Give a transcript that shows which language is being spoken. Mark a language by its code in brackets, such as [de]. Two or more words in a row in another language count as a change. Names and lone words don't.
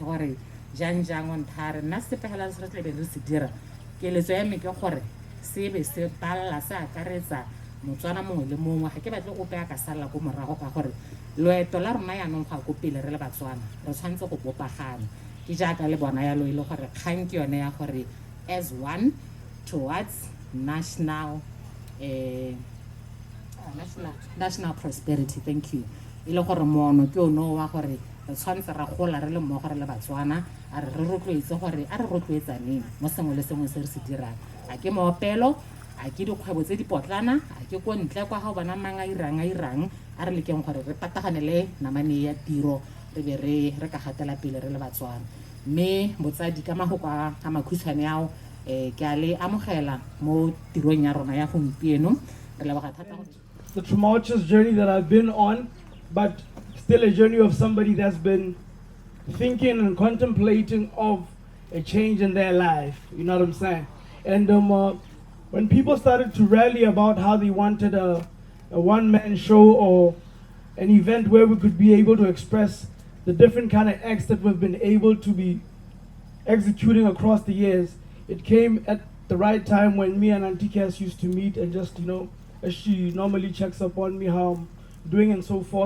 [tn] gore jang o nthare nna sepegela se re tle be re se dira keletso ya me ke gore se be se balla se akaretsa Motswana mongwe le mongwe ga ke batle ope a ka sala ko morago ka gore loeto la rona yanong ga go pele re le Batswana re tshwantse go bopagana ke jaaka le bona ya lo ile gore kgang ke yone ya gore [en] as one towards national prosperity. Thank you. [tn] Ile gore mono ke ono wa gore re tshwantse ra gola re le mmogo re le Batswana a re rotloetse gore a re rotloetsaneng mo sengwe le sengwe se re se dirang a ke moopelo a ke dikgwebo tse di potlana a ke ko ntle kwa ga bona mang a irang a re lekeng gore re pataganele namane ya tiro re be re ka gatela pele re le Batswana. Mme botsadi ka magoko a makhutshwane ao ke a le amogela mo tirong ya rona ya gompieno re leboga thata gore [en] the tumultuous journey that I've been on, but still a journey of somebody that's been thinking and contemplating of a change in their life. You know what I'm saying? And when people started to rally about how they wanted a one-man show or an event where we could be able to express the different kind of acts that we've been able to be executing across the years, it came at the right time when me and Auntie Cass used to meet and just, as she normally checks up on me, how I'm doing and so forth.